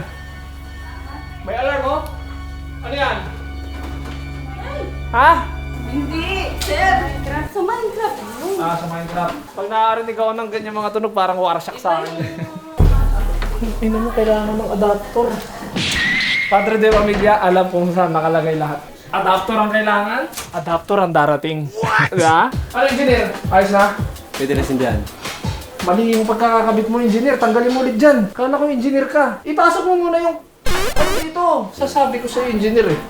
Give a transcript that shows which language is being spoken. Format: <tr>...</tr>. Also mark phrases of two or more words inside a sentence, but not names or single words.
<tl>May alarm, oh. Ano yan? Ha? Hindi, sir. Sa Minecraft. Sa Minecraft. Pag nakarinig ako ng ganyan mga tunog, parang warsak sa akin. Ina mo, kailangan ng adapter.</tl> <es>Padre de Familia,</es> <tl>alam kung saan nakalagay lahat. Adapter ang kailangan, adapter ang darating. Diba? Ano engineer? Ayos na? Pwede na sindihan. Mali yung pagkakakabit mo, engineer. Tanggalin mo ulit dyan. Kala ko engineer ka. Ipasok mo muna yung dito. Sasabi ko sa'yo, engineer eh.</tl>